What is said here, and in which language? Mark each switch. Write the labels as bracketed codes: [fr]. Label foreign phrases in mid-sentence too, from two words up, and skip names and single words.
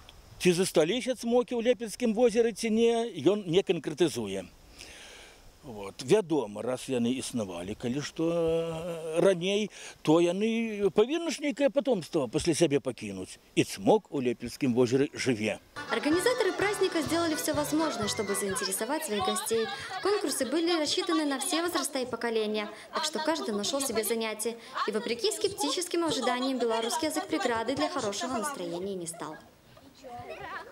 [be] Ці засталіся цмокі ў Лепельскім возеры, ці не, ён не канкрэтызуе. Вот. Вядома, раз яны існавалі, калі што раней, то яны павінны ж нейкае потомство пасля сябе пакінуць. І цмок у Лепельскім возеры жыве. [ru] Организаторы праздника сделали все возможное, чтобы заинтересовать своих гостей. Конкурсы были рассчитаны на все возраста и поколения, так что каждый нашел себе занятие. И вопреки скептическим ожиданиям, белорусский язык преграды для хорошего настроения не стал.